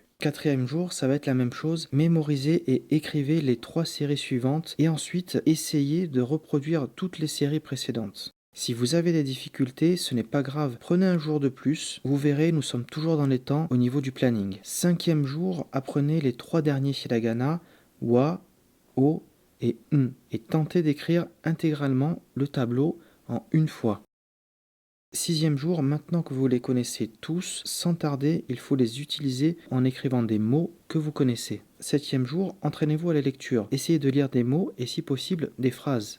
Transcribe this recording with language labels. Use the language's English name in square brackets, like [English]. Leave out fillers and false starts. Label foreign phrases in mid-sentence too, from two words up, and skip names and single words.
[French] Quatrième jour, ça va être la même chose. Mémorisez et écrivez les 3 séries suivantes et ensuite essayez de reproduire toutes les séries précédentes. Si vous avez des difficultés, ce n'est pas grave. Prenez un jour de plus. Vous verrez, nous sommes toujours dans les temps au niveau du planning. Cinquième jour, apprenez les 3 derniers hiragana, wa, o et n. Et tentez d'écrire intégralement le tableau en une fois. Sixième jour, maintenant que vous les connaissez tous, sans tarder, il faut les utiliser en écrivant des mots que vous connaissez. Septième jour, entraînez-vous à la lecture. Essayez de lire des mots et si possible des phrases.